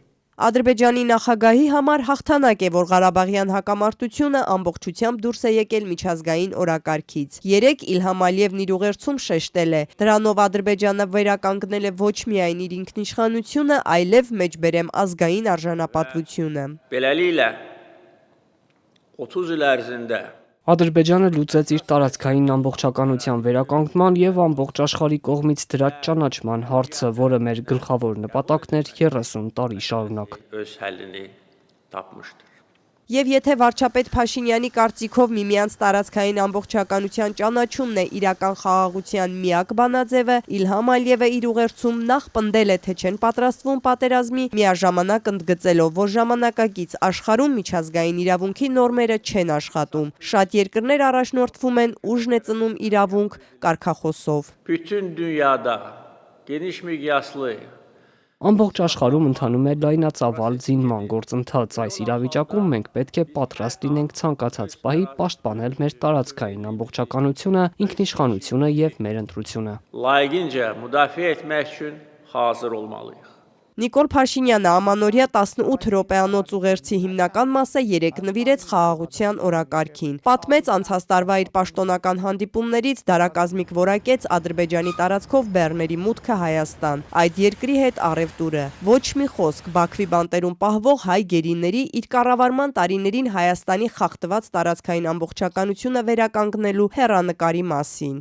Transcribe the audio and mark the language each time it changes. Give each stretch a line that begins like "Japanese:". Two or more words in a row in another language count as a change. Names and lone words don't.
Armenian: Ադրբեջանի նախագահի համար հաղթանակ է, որ Ղարաբաղյան հակամարտությունը ամբողջությամբ դուրս է եկել միջազգային օրակարգից։ Երեկ Իլհամ Ալիևն իր ուղերձում շեշտել է. դրանով Ադրբեջանը վերականգնել է ոչ միայն իր ինքնիշխանությունը, այլև մեջբերեմ ազգային արժանապատվությունը։
Azerbaijani: Beləliklə 30 il ərzində
Armenian: Ադրբեջանը լուծեց իր տարածքային ամբողջականության վերականգնման եւ ամբողջ աշխարհի կողմից դրած ճանաչման հարցը, որը մեր գլխավոր նպատակն էր 30 տարի շարունակ։
Azerbaijani: öz həllini tapmışdır.
Armenian: Եվ եթե վարչապետ Փաշինյանի կարծիքով միմյանց տարածքային ամբողջականության ճանաչումն է իրական խաղաղության միակ բանաձևը, Իլհամ Ալիևը իր ուղերձում նախ պնդել է, թե չեն պատրաստվում պատերազմի, միաժամանակ ընդգծելով, որ ժամանակակից աշխարհում միջազգային իրավունքի նորմերը չեն աշխատում։ Շատ երկրներ առաջնորդվում են ուժն է ծնում իրավունք կարգախոսով։
Azerbaijani: Bütün dünyada geniş miqyaslı
Armenian: Ամբողջ աշխարհում ընթանում է լայնածավալ զինման գործընթաց։ Այս իրավիճակում մենք պետք է պատրաստ լինենք ցանկացած պահի պաշտպանել մեր տարածքային ամբողջականությունը, ինքնիշխանությունը եւ մեր ընտրությունը։
Azerbaijani: layiqincə müdafiə etmək üçün hazır olmalıyıq.
Armenian: Նիկոլ Փաշինյանը ամանորյա 18 րոպեանոց ուղերձի հիմնական մասը երեկ նվիրեց խաղաղության օրակարգին։ Պատմեց անցած տարվա իր պաշտոնական հանդիպումներից դարակազմիկ որակեց Ադրբեջանի տարածքով բեռների մուտքը Հայաստան, այդ երկրի հետ առևտուրը։ Ոչ մի խոսք Բաքվի բանտերում պահվող հայ գերիների իր կառավարման տարիներին Հայաստանի խախտված տարածքային ամբողջականությունը վերականգնելու հեռանկարի մասին։